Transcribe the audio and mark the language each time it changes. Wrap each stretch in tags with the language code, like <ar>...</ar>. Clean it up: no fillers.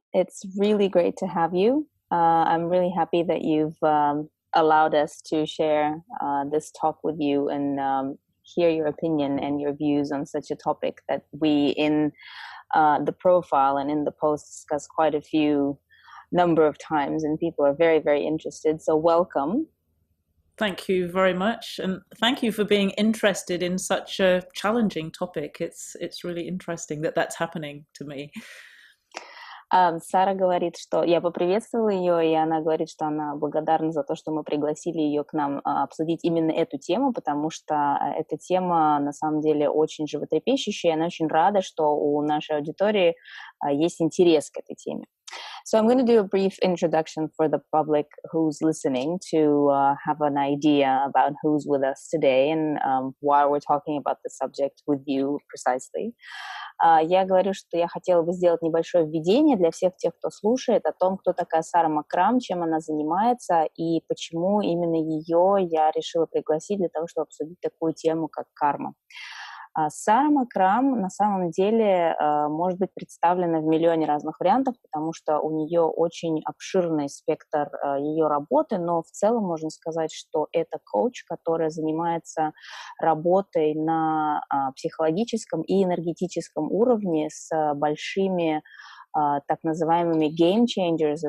<en>It's really great to have you. I'm really happy that you've allowed us to share this talk with you and hear your opinion and your views on such a topic that we in the profile and in the post discuss quite a few number of times, and people are very, very interested. So welcome. Thank you very much, and thank you for being interested in such a challenging topic. It's really interesting that that's happening to me.</en> <ru>Сара говорит, что я поприветствовала ее, и она говорит, что она благодарна за то, что мы пригласили ее к нам обсудить именно эту тему, потому что эта тема на самом деле очень животрепещущая, и она очень рада, что у нашей аудитории есть интерес к этой теме.</ru> <en>So I'm going to do a brief introduction for the public who's listening to have an idea about who's with us today and why we're talking about the subject with you precisely.</en> <ru>Я говорю, что я хотела бы сделать небольшое введение для всех тех, кто слушает, о том, кто такая Сара McCrum, чем она занимается и почему именно ее я решила пригласить для того, чтобы обсудить такую тему, как карма. Сара McCrum на самом деле может быть представлена в миллионе разных вариантов, потому что у нее очень обширный спектр ее работы, но в целом можно сказать, что это коуч, которая занимается работой на психологическом и энергетическом уровне с большими так называемыми game changers.</ru>